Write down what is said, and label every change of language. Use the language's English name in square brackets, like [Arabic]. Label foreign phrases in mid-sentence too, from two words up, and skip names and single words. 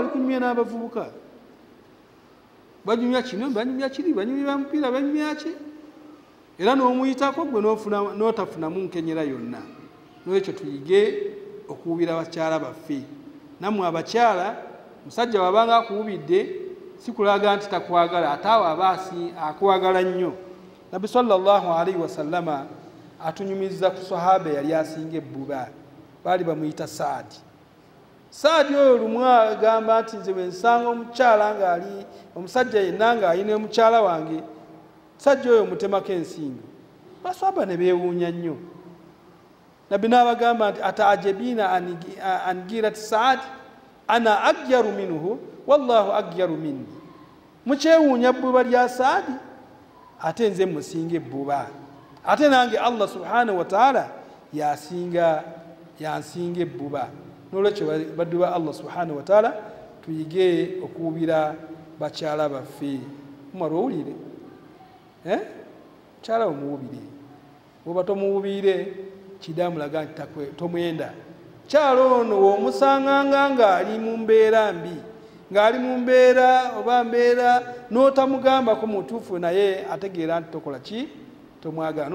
[Ganda] ali kunyumya n'abavubuka banyumya kino banyumya kiri banyumya mupiira banyumya ki era n'omuyitako gwe n'otafunamu nkenyera yonna n'ekyo tuyige okuwubira bakyala baffe nammwe abakyala musajja wabanga akuwubidde si kulaga nti takwagala ate awo aba akwagala nnyo nabbi [Arabic] صلى الله عليه وسلم [Ganda] atunyumiza ku sahaba yali asinga ebbuba baali bamuyita Saadi oyo lumu agamba nti nze bwensanga omukyala ng'ali omusajja yenna ng'ayina mukyala wange musajja oyo mutemako ensingo baswaba ne beewuunya nnyo nabbi n'abagamba nti [Arabic] أتعجبون عن غيرة سعد أنا أغير منه والله أغير مني [Ganda] mukyewuunya bbuba lya Saadi ate nze musinga ebbuba ate nange Allah [Arabic] سبحانه وتعالى [Ganda] yansinga ebbuba. Nolwekyo baddu ba Allah [Arabic] سبحانه وتعالى [Ganda] tuyige okuwubira bakyala baffe. Umar owulire mukyala omuwubire, oba tomuwubire kidamulaga nti tomwenda. Kyalo ono womusanganga ng'ali mu mbeera mbi, ng'ali mu mbeera oba mbeera n'otamugambako mutuufu naye ategeera nti tokola ki, tomwagala.